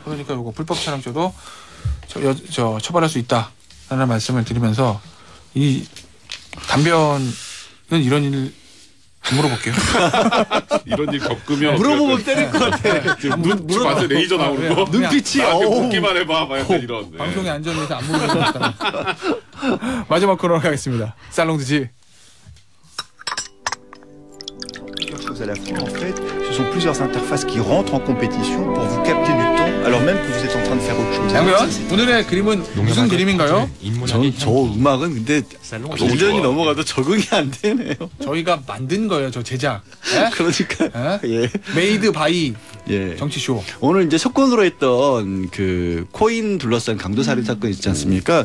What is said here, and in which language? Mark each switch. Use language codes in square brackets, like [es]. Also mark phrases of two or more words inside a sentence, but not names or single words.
[ko] 그러니까 이거 불법 촬영죄도 처벌할 수 있다라는 말씀을 드리면서 이 담변은 이런 일 물어볼게요. 이런 일 겪으면 물어보면 때릴 것 같아. 눈 봐서 레이저 나오는 거. 눈빛이 묻기만 해봐. 약간 이런. 방송의 안전을 위해서 안 물어보겠다. 마지막 코너 가겠습니다. 살롱드지. [fr] À la fois, en fait, ce sont plusieurs interfaces qui rentrent en compétition pour vous capter du temps, alors même que vous êtes en train de faire autre chose. [ko] 장면, 오늘의 그림은 무슨 그림인가요? 저 음악은 근데 1년이 넘어가도 적응이 안 되네요. 저희가 만든 거예요, 저 제작. 그러니까. 예. [en] made by [ko] 예. 정치쇼. 오늘 이제 속건으로 했던 그 코인 둘러싼 강도살인 사건 있지 않습니까?